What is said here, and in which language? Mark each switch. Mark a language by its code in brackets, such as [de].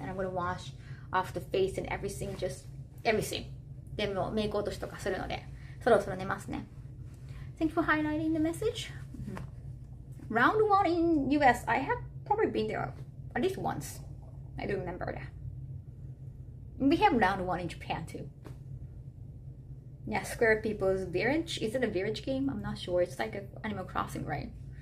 [en] And I'm gonna wash off the face and everything, just everything. [ja] でもメイク落としとかするので、そろそろ寝ますね. [en] Thank you for highlighting the message. Round 1 in US, I have probably been there at least once. I do remember that. We have round 1 in Japan too. Yeah, Square People's Village. Is it a village game? I'm not sure. It's like Animal Crossing, right?